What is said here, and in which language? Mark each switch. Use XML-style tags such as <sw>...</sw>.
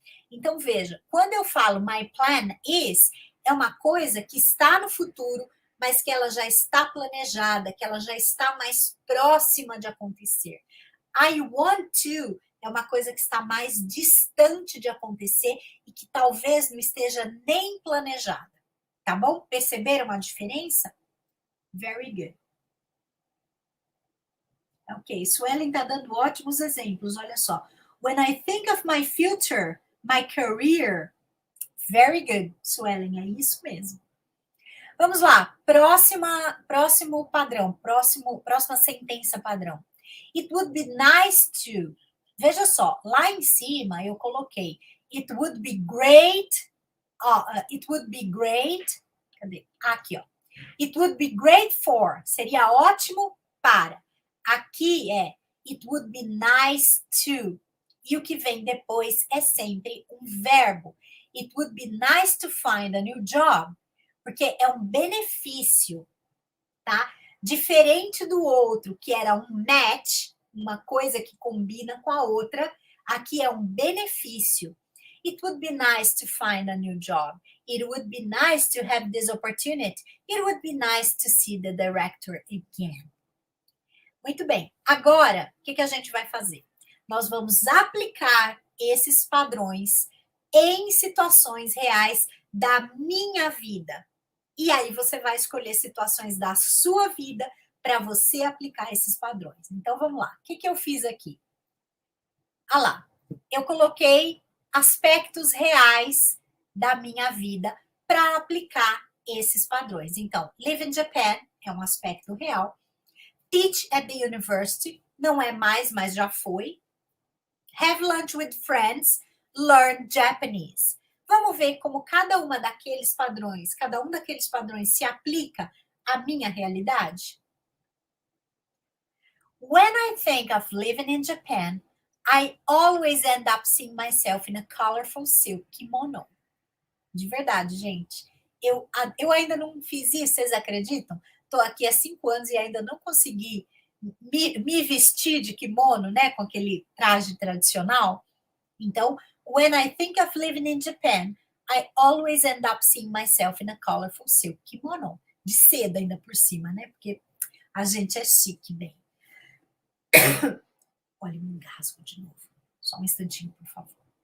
<pt>Então, veja, quando eu falo</pt> <en>my plan is,</en> <pt>é uma coisa que está no futuro, mas que ela já está planejada, que ela já está mais próxima de acontecer.</pt> <en>I want to</en> <pt>é uma coisa que está mais distante de acontecer e que talvez não esteja nem planejada. Tá bom? Perceberam a diferença?</pt> <en>Very good.</en> <pt>Ok, Suelen está dando ótimos exemplos, olha só.</pt> <en>When I think of my future, my career. Very good,</en> <pt>Suelen, é isso mesmo. Vamos lá, próximo padrão, próxima sentença padrão.</pt> <en>It would be nice to.</en> <pt>Veja só, lá em cima eu coloquei</pt> <en>it would be great. It would be great.</en> <pt>Cadê? Aqui, ó.</pt> <en>It would be great for.</en> <pt>Seria ótimo para. Aqui é</pt> <en>it would be nice to.</en> <pt>E o que vem depois é sempre um verbo.</pt> <en>It would be nice to find a new job.</en> <pt>Porque é um benefício, tá? Diferente do outro, que era um match, uma coisa que combina com a outra, aqui é um benefício.</pt> <en>It would be nice to find a new job. It would be nice to have this opportunity. It would be nice to see the director again.</en> <pt>Muito bem. Agora, o que a gente vai fazer? Nós vamos aplicar esses padrões em situações reais da minha vida. E aí você vai escolher situações da sua vida para você aplicar esses padrões. Então, vamos lá. O que eu fiz aqui? Ah lá, eu coloquei aspectos reais da minha vida para aplicar esses padrões. Então,</pt> <en>live in Japan</en> <pt>é um aspecto real.</pt> <en>Teach at the university,</en> <pt>não é mais, mas já foi.</pt> <en>Have lunch with friends, learn Japanese.</en> <pt>Vamos ver como cada um daqueles padrões se aplica à minha realidade?</pt> <en>When I think of living in Japan, I always end up seeing myself in a colorful silk kimono.</en> <pt>De verdade, gente. Eu ainda não fiz isso, vocês acreditam? Estou aqui há 5 anos e ainda não consegui me vestir de kimono, né? Com aquele traje tradicional. Então,</pt> <en>when I think of living in Japan, I always end up seeing myself in a colorful silk kimono.</en> <pt>De seda ainda por cima, né? Porque a gente é chique, bem. Olha, me engasgo de novo. Só um instantinho, por favor.</pt>